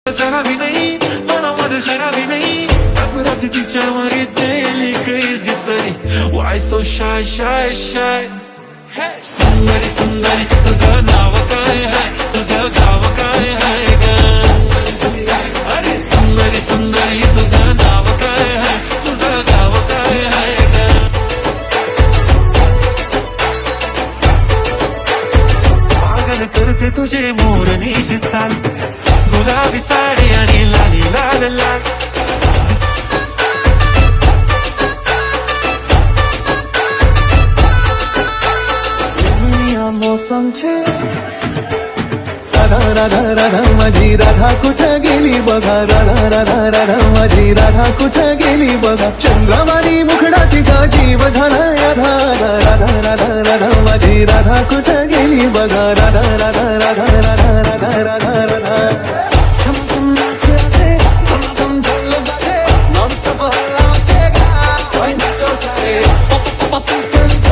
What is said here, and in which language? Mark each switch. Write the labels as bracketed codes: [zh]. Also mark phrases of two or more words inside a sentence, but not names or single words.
[mr] खराबी नाही मनामध्ये खराबी नाही अपराधी तिच्या मागे [en] daily crazy [mr] तरी why [en] so shy shy shy [mr] सुंदरी सुंदरी तुझं नाव काय आहे तुझं गाव काय आहे ग अरे सुंदरी सुंदरी तुझं नाव काय आहे तुझं गाव काय आहे ग पागल करते तुझे मोरनीशी चाल गुलाबी साडी आणि लाली लाल लाल मौसम छे राधा राधा राधा माझी राधा कुठं गेली बघा राधा राधा राधा माझी राधा कुठं गेली बघा चंद्रवाणी मुखडा तिचा जीव झाला राधा राधा राधा राधा माझी राधा कुठं गेली बघा राधा राधा राधा राधा राधा राधा राधा [hi] छम छम नाचे धम धम ढोल बाजे नॉन स्टॉप हल्ला मचेगा ओए नाचो सारे पप पप [mr] पप